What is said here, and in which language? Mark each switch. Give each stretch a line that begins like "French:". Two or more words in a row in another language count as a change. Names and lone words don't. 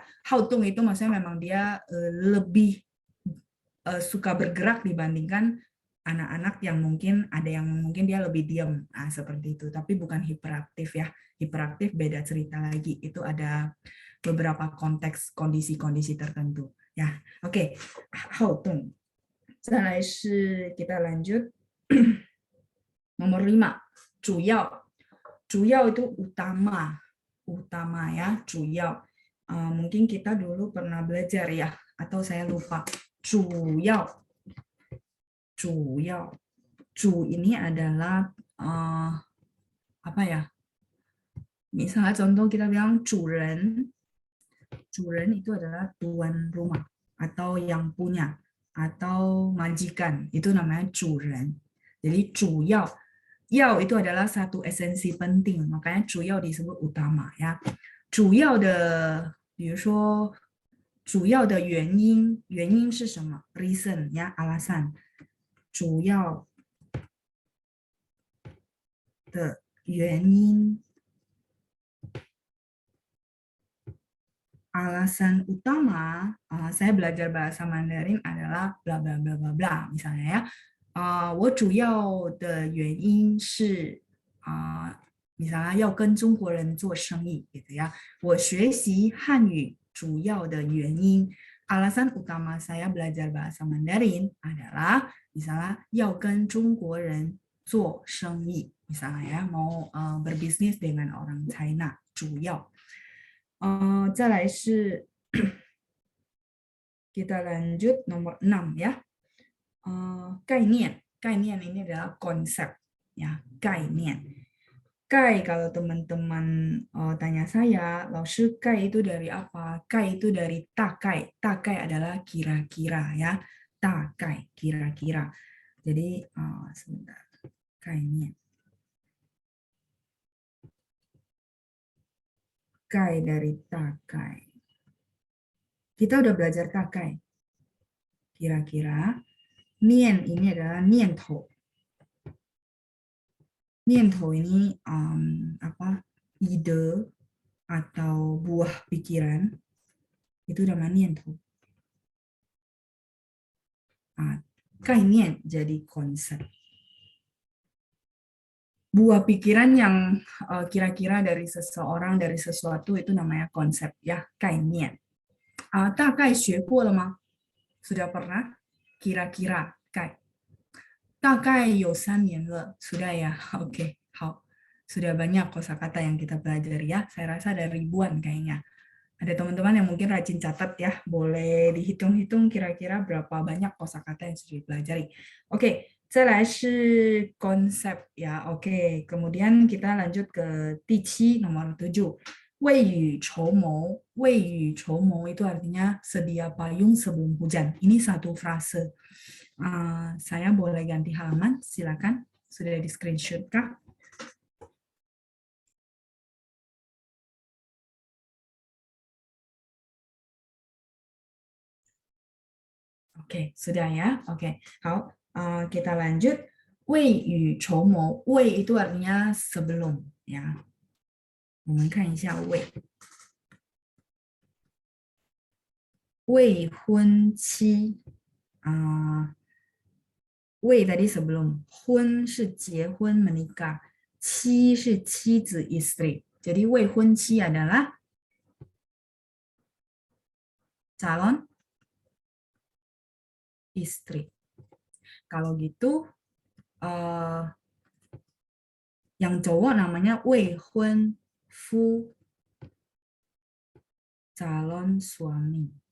Chinese: 好动
Indonesian: itu maksudnya memang dia lebih suka bergerak dibandingkan anak-anak yang mungkin dia lebih diam. Seperti itu. Tapi bukan hiperaktif ya. Hiperaktif beda cerita lagi. Itu ada beberapa konteks kondisi-kondisi tertentu ya. Oke.
Chinese: 好动. 再来是
Indonesian: kita lanjut nomor 5, 主要 itu utama ya,
Chinese: 主要.
Indonesian: Mungkin kita dulu pernah belajar ya, atau saya lupa. 主要 ini adalah apa ya? Misalnya contoh kita bilang 主人 itu adalah tuan rumah atau yang punya atau majikan, itu namanya 主人. Jadi 主要 itu adalah satu esensi penting, makanya 主要 disebut utama ya.
Chinese: 主要的比如说主要的原因是什么 reason
Indonesian: ya, alasan.
Chinese: 主要的原因
Indonesian: alasan utama, saya belajar bahasa Mandarin adalah bla bla bla bla bla, misalnya ya.
Chinese: 我主要的原因是 misalnya 要跟中国人做生意
Indonesian: gitu ya.
Chinese: 我学习汉语主要的原因
Indonesian: alasan utama saya belajar bahasa Mandarin adalah misalnya
Chinese: 要跟中国人做生意
Indonesian: misalnya ya, mau berbisnis dengan orang China 主要。
Chinese: 再来是
Indonesian: kita lanjut nomor 6 ya. 概念 ini adalah konsep ya,
Chinese: 概念.
Indonesian: 概 kalau teman-teman tanya saya,
Chinese: 老师概
Indonesian: itu dari apa? 概 itu dari 大概 adalah kira-kira ya, 大概 kira-kira. Jadi sebentar,
Chinese: 概念. 概 dari 大概.
Indonesian: Kita udah belajar 大概. Kira-kira. 念 ini adalah 念头. 念头 ini apa? Ide atau buah pikiran. Itu namanya 念头. 概念 jadi konsep. Buah pikiran yang kira-kira dari seseorang, dari sesuatu, itu namanya konsep ya,
Chinese: 概念. 大概学过了吗?
Indonesian: Sudah pernah? Kira-kira,
Chinese: 概. 大概有3年了,
Indonesian: sudah ya?
Chinese: Oke, 好.
Indonesian: Sudah banyak kosakata yang kita pelajari ya. Saya rasa ada ribuan kayaknya. Ada teman-teman yang mungkin rajin catat ya, boleh dihitung-hitung kira-kira berapa banyak kosakata yang sudah dipelajari. Oke,
Chinese: 再来是
Indonesian: konsep ya, oke. Kemudian kita lanjut ke 第7 nomor 7.
Chinese: 未雨绸缪，未雨绸缪
Indonesian: itu artinya sedia payung sebelum hujan. Ini satu frase. Saya boleh ganti halaman, silakan. Sudah di screenshot kah? Oke, sudah ya. Oke, kita lanjut.
Chinese: 未雨绸缪，未
Indonesian: itu artinya sebelum ya.
Chinese: 我们看一下未。未婚妻未
Indonesian: tadi sebelum,
Chinese: 婚是结婚 menikah, 妻是妻子 istri.
Indonesian: Jadi 未婚妻 adalah calon istri. Kalau gitu yang cowok namanya 未婚夫, calon suami.